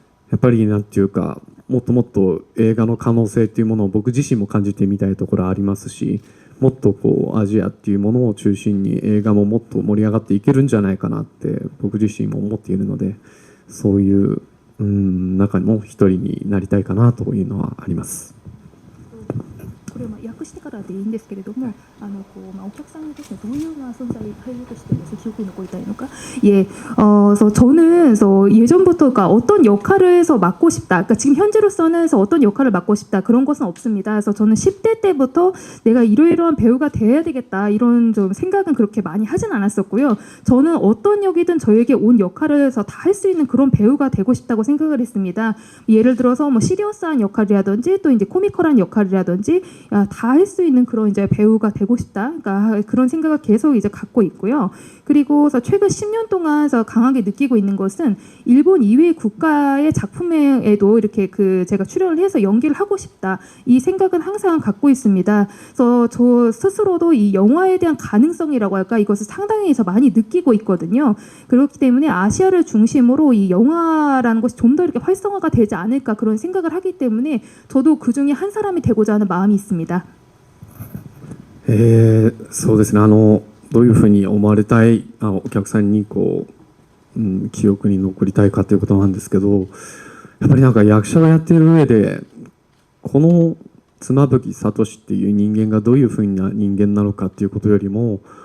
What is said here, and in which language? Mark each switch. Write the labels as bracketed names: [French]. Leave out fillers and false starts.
[Japanese] やっぱりなんていうか、もっともっと映画の可能性っていうものを僕自身も感じてみたいところありますし、もっとこうアジアっていうものを中心に映画ももっと盛り上がっていけるんじゃないかなって僕自身も思っているので、そういう中の一人になりたいかなというのはあります。これを訳してからでいいんですけれども、お客さんにですね、どういう存在俳優として [Korean] 기억에 [Japanese] 残りたいのか. [Korean] 예, 그래서 저는 그래서 예전부터 그러니까 어떤 역할을 해서 맡고 싶다. 그러니까 지금 현재로서는 그래서 어떤 역할을 맡고 싶다 그런 것은 없습니다. 그래서 저는 10대 때부터 내가 이러이러한 배우가 돼야 되겠다 이런 좀 생각은 그렇게 많이 하진 않았었고요. 저는 어떤 역이든 저에게 온 역할을 해서 다 할 수 있는 그런 배우가 되고 싶다고 생각을 했습니다. 예를 들어서 뭐 시리어스한 역할이라든지 또 이제 코미컬한 역할이라든지 다 할 수 있는 그런 이제 배우가 되고 싶다. 그러니까 그런 생각을 계속 이제 갖고 있고요. 그리고 최근 10년 동안 강하게 느끼고 있는 것은 일본 이외의 국가의 작품에도 이렇게 제가 출연을 해서 연기를 하고 싶다. 이 생각은 항상 갖고 있습니다. 그래서 저 스스로도 이 영화에 대한 가능성이라고 할까 이것을 상당히 많이 느끼고 있거든요. 그렇기 때문에 아시아를 중심으로 이 영화라는 것이 좀 더 이렇게 활성화가 되지 않을까 그런 생각을 하기 때문에 저도 그 중에 한 사람이 되고자 하는 마음이 있습니다. [Japanese] そうですね。どういうふうに思われたいお客さんにこう、記憶に残りたいかということなんですけど、やっぱりなんか役者がやっている上でこの妻夫木聡っていう人間がどういうふうな人間なのかっていうことよりも、